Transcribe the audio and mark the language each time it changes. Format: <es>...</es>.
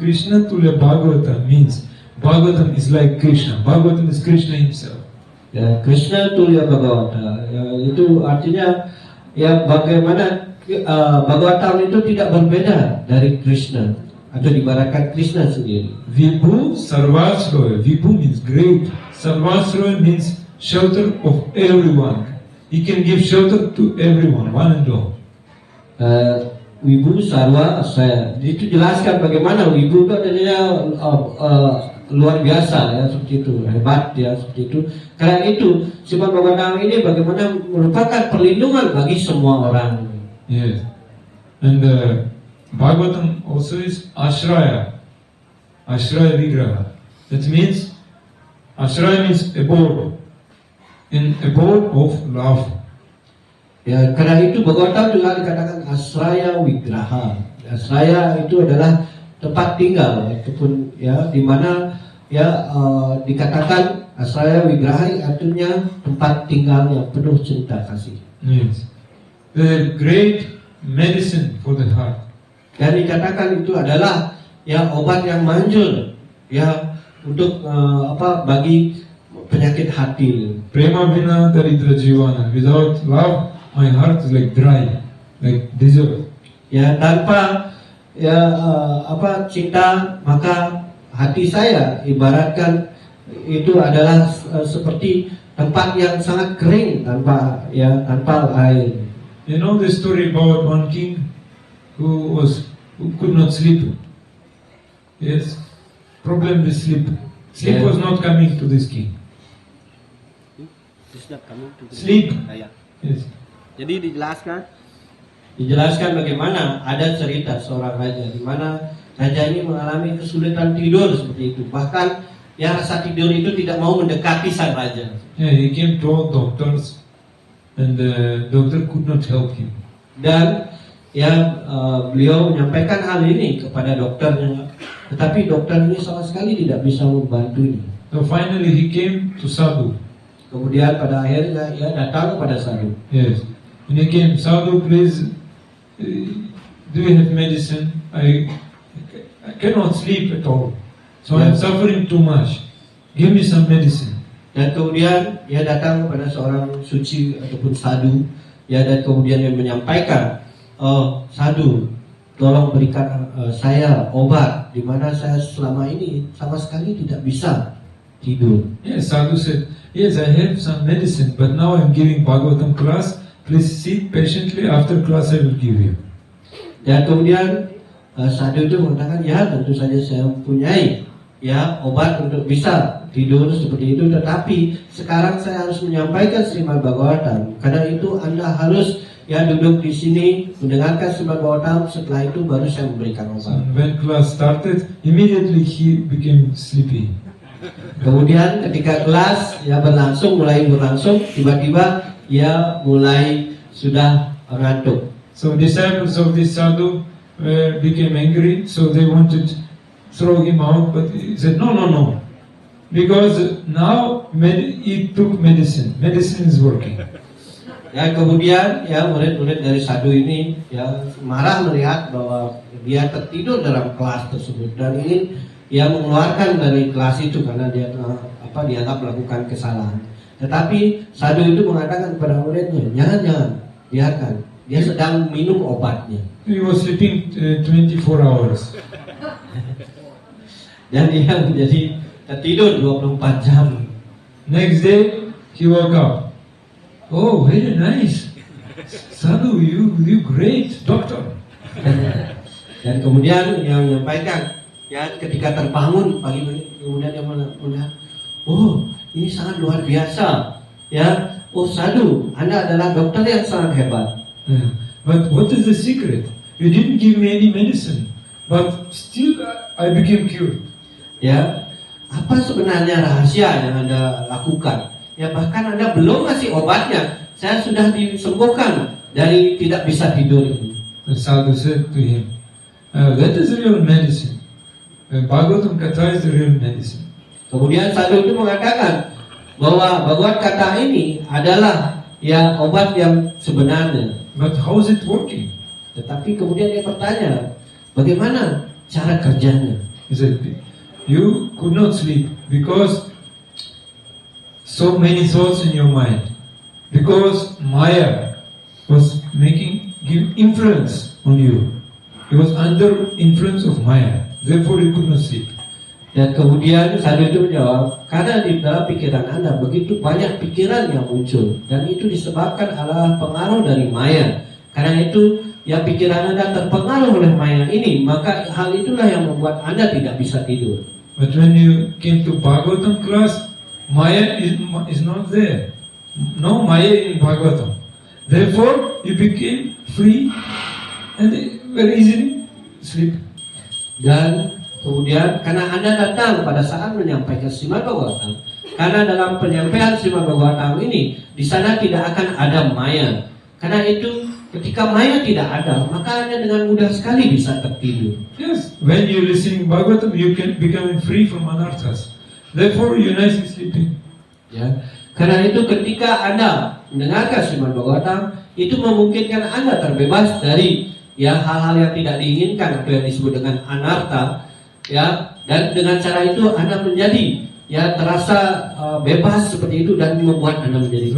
<en>Krishna Tulya Bhagavata means Bhagavatam is like Krishna. Bhagavatam is Krishna himself.</en> <id>Ya, Krishna Tulya Bhagavata, ya, itu artinya ya bagaimana Bhagavatam itu tidak berbeda dari Krishna atau diibaratkan Krishna sendiri.</id> <en>Vibhu Sarvasroya. Vibhu means great. Sarvasroya means shelter of everyone. He can give shelter to everyone, one and all.</en> <id>Wibu Sarwa saya itu jelaskan bagaimana Wibu itu adanya luar biasa ya seperti itu, hebat ya seperti itu. Karena itu Srimad Bhagavatam ini bagaimana merupakan perlindungan bagi semua orang.</id> <en>Yes. And Bhagavatam also is Ashraya. Ashraya Vigraha. That means Ashraya means abode. In abode of love.</en> <id>Ya, karena itu Bhagavatam juga dikatakan Asraya Wigraha. Asraya itu adalah tempat tinggal, ataupun ya di mana ya dikatakan Asraya Wigraha artinya tempat tinggal yang penuh cinta kasih.</id> <en>Yes. The great medicine for the heart.</en> <id>Dan dikatakan itu adalah ya obat yang manjur ya untuk bagi penyakit hati.</id> <bn>Prema vina daridra jivana.</bn> <en>Without love, my heart is like dry, like desert.</en> <id>Ya, tanpa ya cinta maka hati saya ibaratkan itu adalah seperti tempat yang sangat kering tanpa air.</id> <en>You know the story about one king who could not sleep. Yes, problem with sleep. Sleep was not coming to this king. Sleep. Yes.</en> <id>Jadi dijelaskan bagaimana ada cerita seorang raja di mana raja ini mengalami kesulitan tidur seperti itu. Bahkan ya rasa tidur itu tidak mau mendekati sang raja.</id> <en>Yeah, he came to all doctors and the doctor could not help him.</en> <id>Dan ya beliau menyampaikan hal ini kepada dokternya, tetapi dokter ini sama sekali tidak bisa membantunya.</id> <en>So finally he came to Sadhu.</en> <id>Kemudian pada akhirnya ia datang kepada Sadhu.</id> <en>Yes. When he came, Sadhu, please, do you have medicine? I cannot sleep at all. So I'm suffering too much. Give me some medicine.</en> <id>Dan kemudian ia datang kepada seorang suci ataupun sadhu, ya, dan kemudian dia menyampaikan, sadhu, tolong berikan saya obat, di mana saya selama ini sama sekali tidak bisa tidur.</id> <en>Yes, Sadhu said, yes, I have some medicine, but now I'm giving Bhagavatam class. Please sit patiently. After class, I will give you.</en> <id>Dan kemudian sadhu itu mengatakan, ya tentu saja saya mempunyai ya obat untuk bisa tidur seperti itu, tetapi sekarang saya harus menyampaikan Srimad Bhagavatam. Karena itu Anda harus ya duduk di sini mendengarkan Srimad Bhagavatam. Setelah itu baru saya memberikan</id> <en>So</en> <id>obat.</id> <en>when class started, immediately he became sleepy.</en> <id>Kemudian ketika kelas ya mulai berlangsung, tiba-tiba ia mulai sudah ngantuk.</id> <en>So disciples of this sadhu became angry, so they wanted to throw him out, but he said, no, because now he took medicine. Medicine is working.</en> <id>Ya, kemudian ya murid-murid dari sadhu ini ya marah melihat bahwa dia tertidur dalam kelas tersebut dan ingin ya mengeluarkan dari kelas itu karena dia dianggap melakukan kesalahan. Tetapi sadhu itu mengatakan kepada muridnya, jangan, biarkan. Dia sedang minum obatnya.</id> <en>He was sleeping 24 hours.</en> <id>Dan dia menjadi tertidur 24 jam.</id> <en>Next day, he woke up. Oh, very nice. Sadhu, you great doctor.</en> <id>Dan kemudian yang menyampaikan, ya ketika terbangun pagi kemudian dia melihat, oh ini sangat luar biasa, ya. Oh Sadhu, Anda adalah dokter yang sangat hebat.</id> <en>But what is the secret? You didn't give me any medicine, but still I became cured.</en> <id>Ya, apa sebenarnya rahasia yang Anda lakukan? Ya bahkan Anda belum ngasih obatnya, saya sudah disembuhkan dari tidak bisa tidur ini.</id> <en>The sadhu said to him, that is real medicine. Bhagavatam Katha is the real medicine.</en> <id>Kemudian sadhu itu mengatakan bahwa Bhagavad Kata ini adalah ya obat yang sebenarnya.</id> <en>But how is it working?</en> <id>Tetapi kemudian dia bertanya, bagaimana cara kerjanya?</id> <en>He said, you could not sleep because so many thoughts in your mind. Because Maya was give influence on you. It was under influence of Maya. Therefore you could not sleep.</en> <id>Dan kemudian sadhu itu menjawab, karena di dalam pikiran Anda begitu banyak pikiran yang muncul, dan itu disebabkan adalah pengaruh dari Maya. Karena itu, ya pikiran Anda terpengaruh oleh Maya ini, maka hal itulah yang membuat Anda tidak bisa tidur.</id> <en>But when you came to Bhagavatam class, Maya is not there. No Maya in Bhagavatam. Therefore, you became free and very easily sleep.</en> <id>Dan kemudian karena Anda datang pada saat menyampaikan Srimad Bhagavatam, karena dalam penyampaian Srimad Bhagavatam ini di sana tidak akan ada Maya. Karena itu ketika Maya tidak ada, maka Anda dengan mudah sekali bisa tertidur.</id> <en>Yes, when you listening Bhagavatam, you can become free from anarthas. Therefore, you nicely sleeping.</en> <id>Ya, karena itu ketika Anda mendengarkan Srimad Bhagavatam, itu memungkinkan Anda terbebas dari ya hal-hal yang tidak diinginkan atau yang disebut dengan anartha. Ya, dan dengan cara itu Anda menjadi ya terasa bebas seperti itu dan membuat Anda menjadi</id>